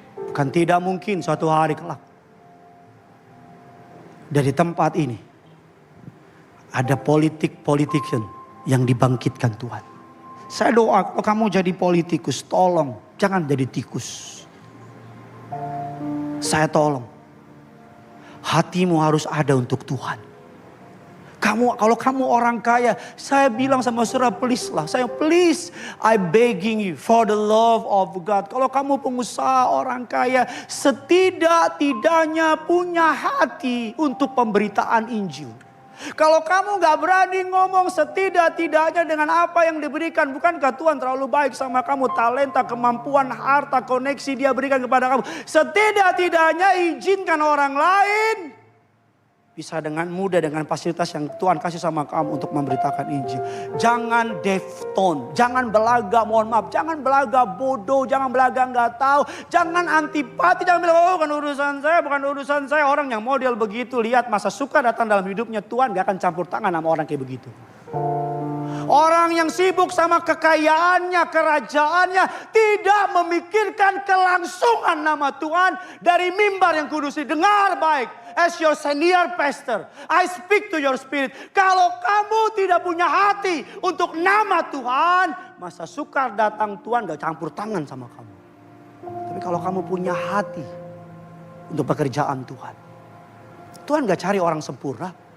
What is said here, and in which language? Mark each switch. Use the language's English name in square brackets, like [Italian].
[Indonesian] Bukan tidak mungkin suatu hari kelak dari tempat ini ada politician yang dibangkitkan Tuhan. Saya doa kalau kamu jadi politikus, tolong jangan jadi tikus. Saya tolong. Hatimu harus ada untuk Tuhan. Kalau kamu orang kaya, saya bilang sama saudara, please lah. [English] Please, I begging you for the love of God. [Indonesian] Kalau kamu pengusaha orang kaya, setidak-tidaknya punya hati untuk pemberitaan Injil. Kalau kamu gak berani ngomong setidak-tidaknya dengan apa yang diberikan. Bukankah Tuhan terlalu baik sama kamu? Talenta, kemampuan, harta, koneksi dia berikan kepada kamu. Setidak-tidaknya izinkan orang lain bisa dengan mudah dengan fasilitas yang Tuhan kasih sama kamu untuk memberitakan Injil. Jangan deaf tone, jangan belaga, mohon maaf, jangan belaga bodoh, jangan belaga nggak tahu, jangan antipati, jangan bilang oh bukan urusan saya. Orang yang model begitu, lihat masa suka datang dalam hidupnya, Tuhan gak akan campur tangan sama orang kayak begitu. Orang yang sibuk sama kekayaannya, kerajaannya, tidak memikirkan kelangsungan nama Tuhan dari mimbar yang kudus. Dengar baik. [English] As your senior pastor, I speak to your spirit. [Indonesian] Kalau kamu tidak punya hati untuk nama Tuhan, masa sukar datang Tuhan gak campur tangan sama kamu. Tapi kalau kamu punya hati untuk pekerjaan Tuhan, Tuhan gak cari orang sempurna.